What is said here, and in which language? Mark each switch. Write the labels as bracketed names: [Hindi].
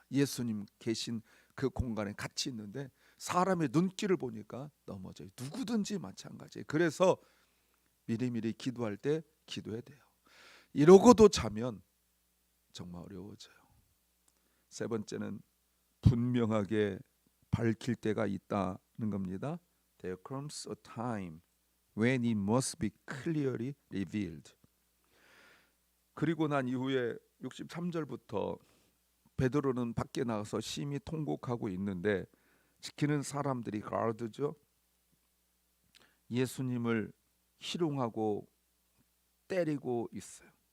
[Korean] 예수님 계신 그 공간에 같이 있는데 사람의 눈길을 보니까 넘어져요. 누구든지 마찬가지예요. 그래서 미리미리 기도할 때 기도해야 돼요. 이러고도 자면 정말 어려워져요. 3번째는 분명하게 밝힐 때가 있다는 겁니다. [English] There comes a time when it must be clearly revealed. [Korean] 그리고 난 이후에 63절부터 베드로는 밖에 나가서 심히 통곡하고 있는데, 지키는 사람들이 가드죠. 예수님을 희롱하고 때리고 있어요.